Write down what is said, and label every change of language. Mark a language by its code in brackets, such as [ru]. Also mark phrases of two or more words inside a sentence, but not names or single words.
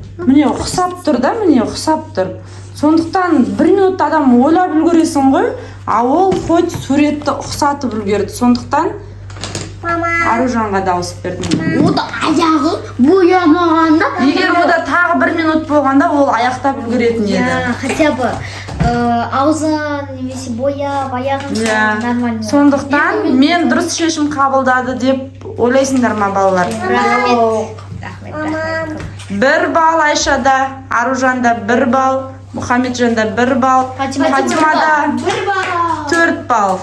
[kk] Міне ұқсап тұр да, міне ұқсап тұр. Сондықтан 1 минут адам ойлап үлгересің ғой, а ол хоть суретті ұқсатып үлгерді. Сондықтан Аружанға дауыс бердім. Ода аяғы боямағанда. Егер ода тағы 1 минут болғанда ол аяқтап үлгеретін еді. [ru] Я хотя бы [kk] аузын немесе бояп аяғын нормально. Сондықтан мен дұрыс шешім қабылдады деп ойлайсыңдар ма, балалар? Рахмет. 1 балл Айшада, Аружанда 1 балл, Мұхамеджанда 1 балл, Фатимада 4 балл.